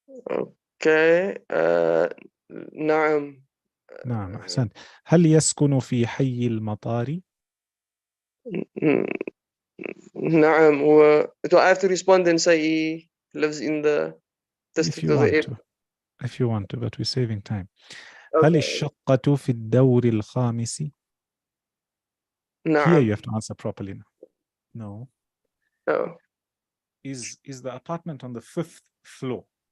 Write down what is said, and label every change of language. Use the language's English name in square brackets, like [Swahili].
[English] Okay. [Arabic] نعم. نعم أحسنت. هل يسكن في حي المطار؟ نعم. [English] Do I have to respond and say he lives in the district of the airport? If you want to, but we're saving time. [Arabic] هل الشقة في الدور الخامس؟ [English] Here you [Arabic] نعم. [English] have to answer properly now. No. Oh. Is the apartment on the 5th floor?